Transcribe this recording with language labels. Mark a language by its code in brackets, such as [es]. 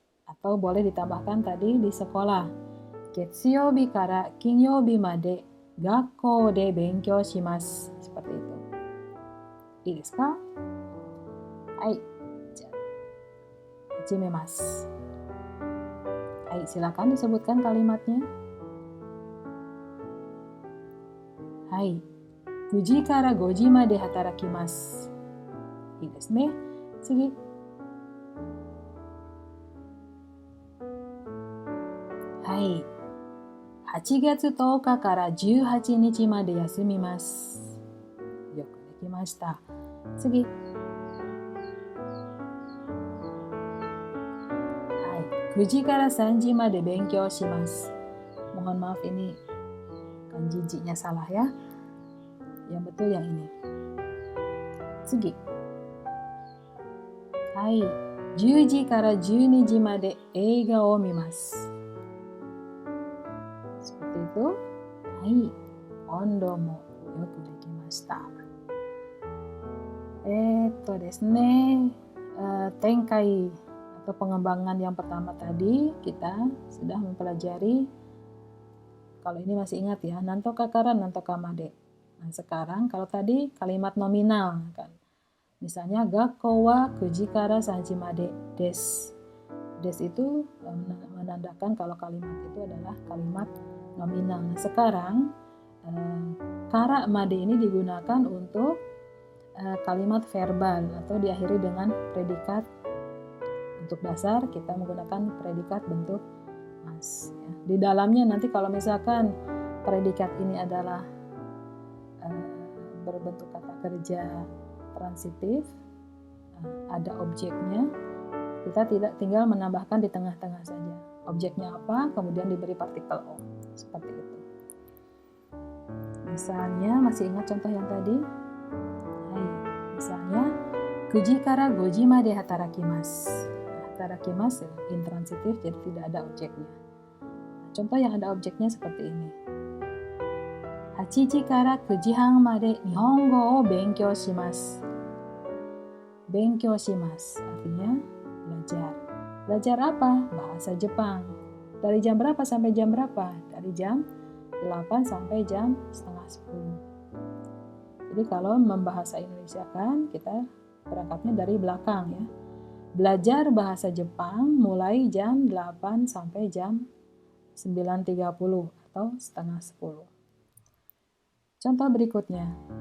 [id] Atau boleh ditambahkan tadi di sekolah. [ja] Getsuyoubi kara kinyoubi made gakkou de benkyou shimasu. [id] Seperti itu. [ja] I desu ka? Hai. Hajimemasu. [id] Hai, silakan disebutkan kalimatnya. [ja] Hai. 9時から5時まで働きます。いいですね。次。はい。8月10日から18日まで休みます。よくできました。次。 9時から3時まで勉強します. [id] Mohon maaf ini kanji-nya salah ya. Yang betul yang ini. [ja] Tsugi. Hai. 10時から12時まで映画を見ます. [id] Seperti itu. [ja] Hai. Ondo mo yoku dekimashita. ですね. [id] Tengkai atau pengembangan yang pertama tadi kita sudah mempelajari. Kalau ini masih ingat ya, [ja] nantoka kara nantoka made. [id] Nah, sekarang kalau tadi kalimat nominal kan. Misalnya [ja] gakkou wa 9時から3時までです. [id] Des itu menandakan kalau kalimat itu adalah kalimat nominal. Nah, sekarang kara made ini digunakan untuk kalimat verbal atau diakhiri dengan predikat. Untuk dasar kita menggunakan predikat bentuk mas. Ya. Di dalamnya nanti kalau misalkan predikat ini adalah berbentuk kata kerja transitif, ada objeknya, kita tidak tinggal menambahkan di tengah-tengah saja. Objeknya apa, kemudian diberi partikel o. Seperti itu. Misalnya, masih ingat contoh yang tadi? Misalnya, [ja] 9時から5時まで働きます. [id] Hatarakimasu intransitif, jadi tidak ada objeknya. Contoh yang ada objeknya seperti ini. [ja] 8時から9時半まで日本語を勉強します. 勉強します [id] artinya belajar. Belajar apa? Bahasa Jepang. Dari jam berapa sampai jam berapa? Dari jam 8 sampai jam setengah 10. Jadi kalau membahasa Indonesia kan kita berangkatnya dari belakang ya. Belajar bahasa Jepang mulai jam 8 sampai jam 9.30 atau setengah 10. Contoh berikutnya.